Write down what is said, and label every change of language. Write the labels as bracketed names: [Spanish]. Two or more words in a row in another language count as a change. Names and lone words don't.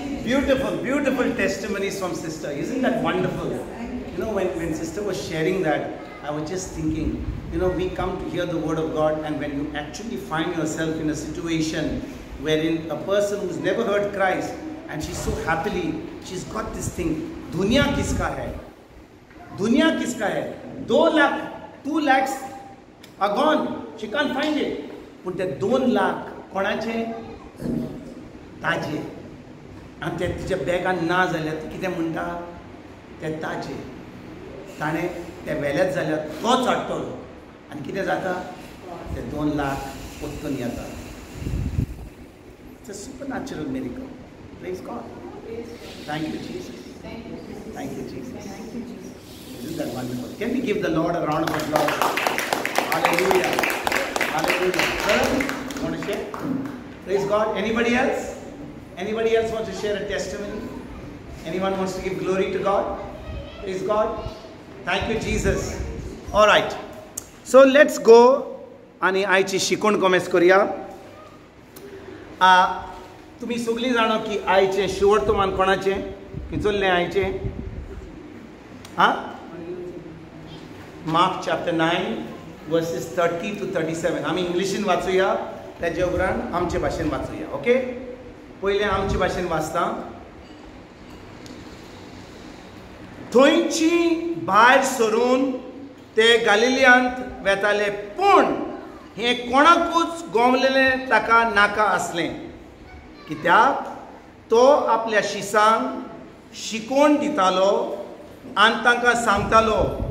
[English] Beautiful, beautiful testimonies from sister. Isn't that wonderful? You know, when sister was sharing that, I was just thinking, you know, we come to hear the word of God, and when you actually find yourself in a situation wherein a person who's never heard Christ, and she's so happily, she's got this thing, [Hindi] दुनिया किसका है? दुनिया किसका है? [English] 2 lakhs are gone. She can't find it. But the 2 lakh कोणाचे? [Konkani] ताजे. आणि ते तिच्या बॅगान ना जाल्यार ती कितें म्हणटा? ते ताजे. ताणें ते वेलेच जाल्यार तोच हाडटलो. आणि कितें जाता? ते 2 lakh परतून येता. [English] It's a supernatural miracle. Praise God. Thank you, Jesus. Thank you, Jesus. Isn't that wonderful? Can we give the Lord a round of applause? Hallelujah. Hallelujah. Sir, you want to share? Praise God. Anybody else? Anybody else wants to share a testimony? Anyone wants to give glory to God? Praise God. Thank you, Jesus. All right. So let's go. [Konkani] आणि आयची शिकवण कमेस करूया. तुम्ही सगळीं जाणो की आयचे शेवटतोमान कोणाचे किचोल्ले आयचे [English] Mark chapter 9 verses 30 to 37. [Konkani] आमी इंग्लिशीन वाचूया, त्याच्या उपरांत आमचे भाशेन वाचूया. ओके, पहिले आमचे भाशेन वाचता. थंयची भायर सरून ते गलिलियांत वेताले, पूण हे कोणाकूच गोवलेलें ताका नाका आसलें, कित्याक तो आपल्या शिसांक शिकोवन दितालो आनी तांकां सांगतालो,